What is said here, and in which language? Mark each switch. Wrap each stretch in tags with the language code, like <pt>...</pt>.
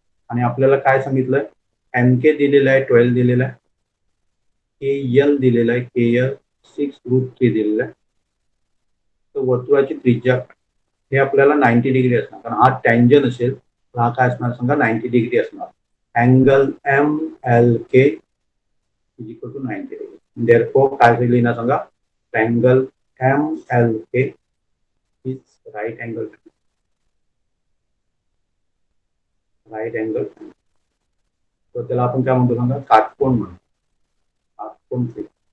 <mr>आणि आपल्याला काय सांगितलंय, एम के दिलेलं आहे 12 दिलेलं आहे, के एल दिलेलं आहे, के एल 6√3 दिलेलं आहे. तर वर्तुळाची त्रिज्या हे आपल्याला 90 डिग्री असणार, कारण हा टँजन असेल तर हा काय असणार सांगा, 90 डिग्री असणार.</mr> <en>Angle M L K is equal to 90 degree.</en> <mr>Therefore काय लिहिणार सांगा,</mr> <en>triangle M L K is right angle</en> <mr>तर त्याला आपण काय म्हणतो सांगा, काटकोन म्हणतो. काटकोन त्रिकोण.</mr>